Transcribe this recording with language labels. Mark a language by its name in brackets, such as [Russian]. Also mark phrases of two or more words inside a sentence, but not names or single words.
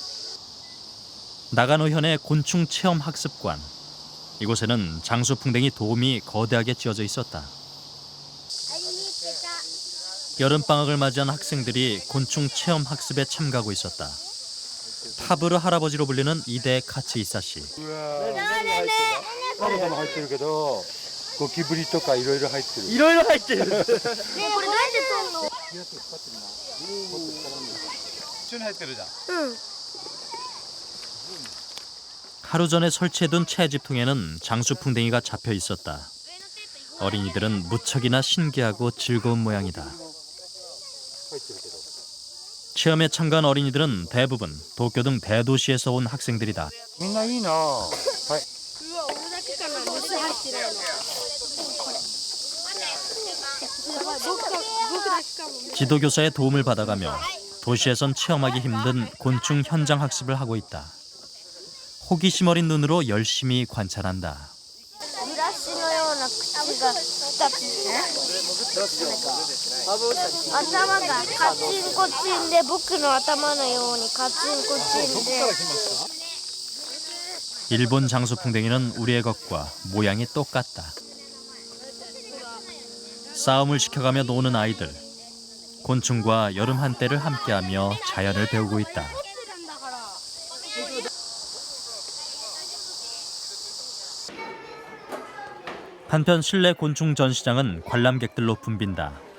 [Korean] 나가노현의 곤충 체험 학습관. 이곳에는 장수풍뎅이 돔이 거대하게 지어져 있었다. 여름방학을 맞이한 학생들이 곤충 체험 학습에 참가하고 있었다. 파브르 할아버지로 불리는 이대 카츠이사 씨. [Japanese] サラダも入ってるけど、ゴキブリとかいろいろ入ってる。いろいろ入ってる。これどうやって取んの？一緒に入ってるじゃん。 [Korean] 하루 전에 설치해둔 채집통에는 장수풍뎅이가 잡혀 있었다. 어린이들은 무척이나 신기하고 즐거운 모양이다. 체험에 참가한 어린이들은 대부분 도쿄 등 대도시에서 온 학생들이다. [Japanese] みんないいな。はい。 [Korean] 지도교사의 도움을 받아가며 도시에선 체험하기 힘든 곤충 현장 학습을 하고 있다. 호기심 어린 눈으로 열심히 관찰한다. [Japanese] ブラシのような口が2つ。頭がカチンコチンで僕の頭のようにカチンコチンで。 [Korean] 일본 장수풍뎅이는 우리의 것과 모양이 똑같다. 싸움을 시켜가며 노는 아이들. 곤충과 여름 한때를 함께하며 자연을 배우고 있다. 한편 실내 곤충 전시장은 관람객들로 붐빈다.